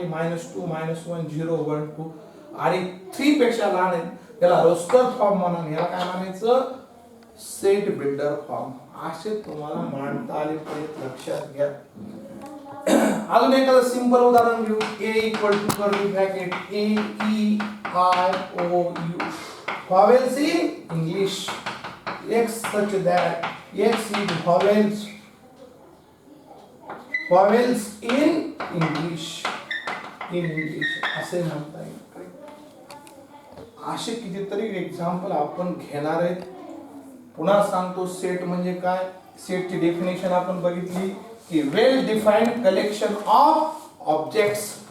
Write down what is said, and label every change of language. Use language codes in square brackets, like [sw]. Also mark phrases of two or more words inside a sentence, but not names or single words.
[mr] -2 -1 0 1 2 आणि 3 पेक्षा लहान आहे. याला [en] roster form [mr] म्हणून याला काय म्हणायचं [en] set builder form. [mr] असे तुम्हाला मांडता आले पाहिजे, लक्षात घ्या. अजून एखादं सिंपल उदाहरण घेऊ. [en] a equal to curly bracket a e i o u vowels in English. x such that x is vowels in English [mr] असे म्हणता येईल. असे कितीतरी एक्झाम्पल आपण घेणार आहेत. पुन्हा सांगतो सेट म्हणजे काय. सेटची डेफिनेशन आपण बघितली की [en] well defined collection of objects.